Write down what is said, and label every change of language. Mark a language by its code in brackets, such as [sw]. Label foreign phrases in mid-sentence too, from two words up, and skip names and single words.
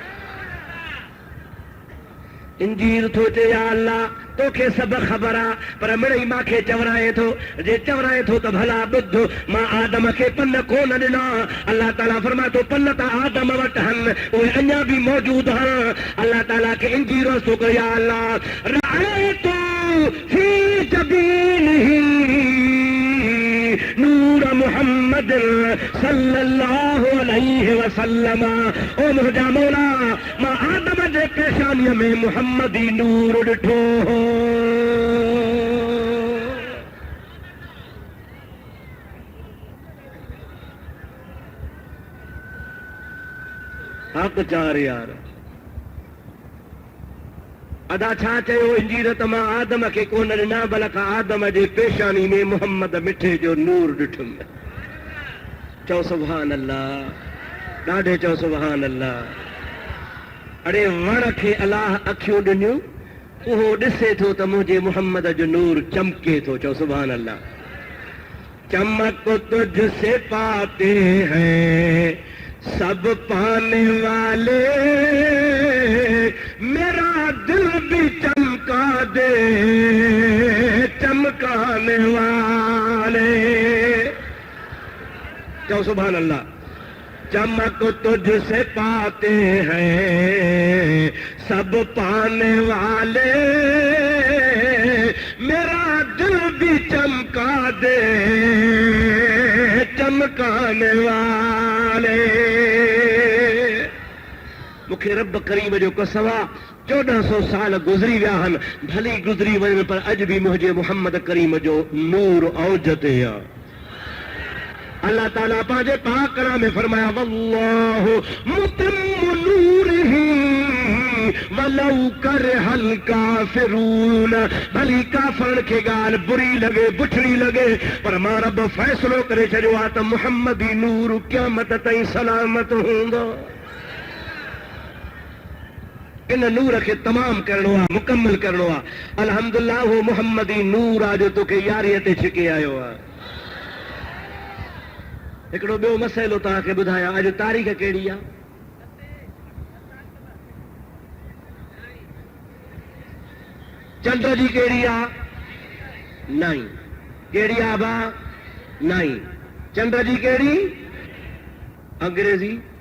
[sd] इंजीर थो चए [ar] يا الله [sd] तोखे सभु ख़बर आहे पर मिड़ई मूंखे चवराए थो जे चवराए थो त भला ॿुध मां आदम खे पन कोन ॾिना अल्लाह ताला फरमाए थो पन त आदम वटि आहिनि उहे अञा बि मौजूद आहिनि अल्लाह ताला खे इंजीर थो कयो [ar] يا الله رأيت في جبينه [sd] नूर मुहम्मद [ar] صلى الله عليه وسلم [sd] ओ मुंहिंजा मौला मां आदम जे पेशानीअ में मुहम्मदी नूर ॾिठो हक़ चार यार अदा छा चयो इंजीर त मां आदम खे कोन ॾिना बल्कि आदम जे पेशानी में मुहम्मद मिठे जो नूर ॾिठुमि चओ [ar] سبحان الله [sd] ॾाढे चओ [ar] سبحان الله [sd] अड़े वण खे अलाह अखियूं ॾिनियूं उहो ॾिसे थो त मुंहिंजे मुहम्मद जो नूर चमके थो चओ [ar] سبحان الله [ur] چمک تجھ سے پاتے ہیں سب پانے والے میرا دل بھی چمکا دے چمکانے والے چلو [ar] سبحان الله [ur] چمک تجھ سے پاتے ہیں سب پانے والے میرا دل بھی چمکا دے چمکانے والے [sd] मूंखे रब करीम जो कसम आहे 1400 साल गुज़री विया आहिनि भली गुज़री वञनि पर अॼु बि मुंहिंजे मुहम्मद करीम जो नूर औज ते आहे अल्लाह ताला पंहिंजे पाक कलाम में फरमाया [ar] والله متم نوره ولو كره الكافرون [sd] भली काफ़िरनि खे ॻाल्हि बुरी लॻे बुछड़ी लॻे पर मां रब फ़ैसिलो करे छॾियो आहे त मुहम्मदी नूर क़यामत ताईं सलामत हूंदो इन नूर खे तमाम करणो आहे मुकम्मल करणो आहे अल्हम्दुलिल्लाह हो मुहम्मदी नूर आहे जो तोखे यारीअ ते छिके आयो आहे हिकिड़ो ॿियो मसइलो तव्हांखे ॿुधायां अॼु तारीख़ कहिड़ी आहे चंड जी कहिड़ी आहे 9 कहिड़ी आहे बा 9 चंड जी कहिड़ी अंग्रेज़ी